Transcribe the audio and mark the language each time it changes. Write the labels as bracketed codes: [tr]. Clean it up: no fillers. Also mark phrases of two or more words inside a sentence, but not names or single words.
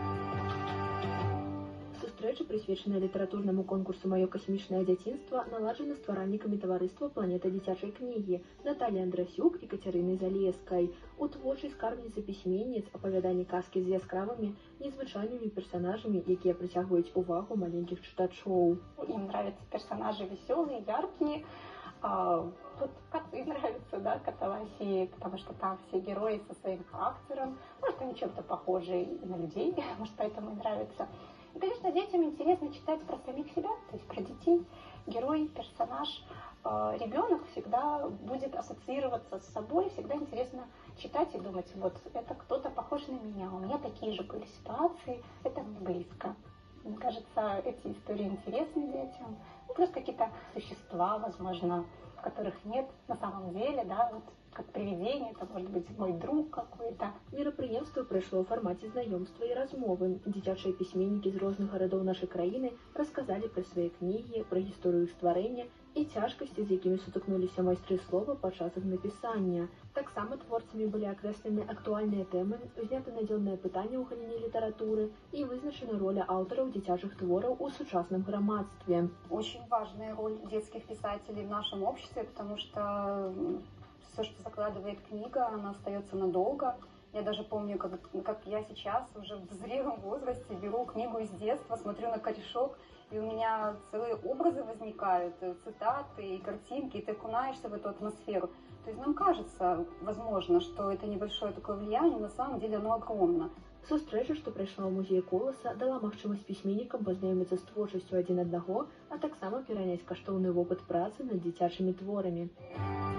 [be] Сустрэча, прысвечаная літаратурнаму конкурсу «Маё касмічнае дзяцінства», наладжана стваральнікамі таварыства «Планета дзіцячай кнігі» Натальяй Андрасюк і Кацярынай Залескай. У творчай скарбніцы пісьменніц апавяданні казкі з яскравымі, незвычайнымі персонажамі, якія прыцягваюць увагу маленькіх чытачоў. [ru] Им нравятся персонажи веселые, яркие. Вот коты нравятся, да, Катавасии, потому что там все герои со своим характером. Может, они чем-то похожи на людей, может, поэтому и нравится. И, конечно, детям интересно читать про самих себя, то есть про детей. Герой, персонаж, ребенок всегда будет ассоциироваться с собой, всегда интересно читать и думать, вот это кто-то похож на меня, у меня такие же были ситуации, это мне близко. Мне кажется, эти истории интересны детям. Ну, плюс какие-то существа, возможно, которых нет на самом деле, да, вот как привидение, это может быть мой друг какой-то. [be] Мерапрыемства прайшло ў фармаце знаёмства і размовы. Дзіцячыя пісьменнікі з розных гарадоў нашай краіны расказалі пра свае кнігі, пра гісторыю іх стварэння і цяжкасці, з якімі сутыкнуліся майстры слова падчас іх напісання. Таксама творцамі былі акрэслены актуальныя тэмы, узняты надзённыя пытанні ў галіне літаратуры і вызначана роля аўтараў дзіцячых твораў у сучасным грамадстве. [ru] Очень важная роль детских писателей в нашем обществе, потому что все, что закладывает книга, она остается надолго. Я даже помню, как я сейчас уже в зрелом возрасте беру книгу из детства, смотрю на корешок, и у меня целые образы возникают, цитаты и картинки, и ты окунаешься в эту атмосферу. То есть нам кажется, возможно, что это небольшое такое влияние, на самом деле оно огромно. [be] Сустрэча, што прайшла ў музеі Коласа, дала магчымасць пісьменнікам пазнаёміцца з творчасцю адзін аднаго, а таксама пераняць каштоўны вопыт працы над дзіцячымі творамі.